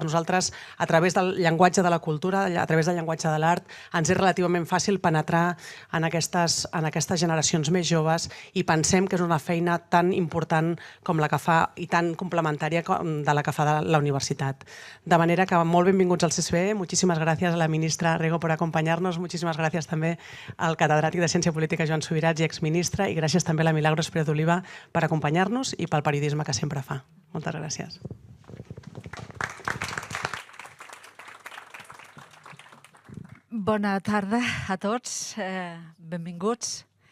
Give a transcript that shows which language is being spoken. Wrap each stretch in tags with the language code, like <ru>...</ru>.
<ca>Per nosaltres, a través del llenguatge de la cultura, a través del llenguatge de l'art, ens és relativament fàcil penetrar en aquestes generacions més joves i pensem que és una feina tan important com la que fa i tan complementària de la que fa la universitat. De manera que molt benvinguts al CCCB.</ca> <es>Muchísimas gracias a la ministra Rego por acompañarnos. Muchísimas gracias</es> <ca>també al catedràtic de Ciència Política Joan Subirats i exministre, i gràcies també a la Milagros Pérez d'Oliva per acompanyar-nos i pel periodisme que sempre fa. Moltes gràcies. Bona tarda a tots. Benvinguts.</ca>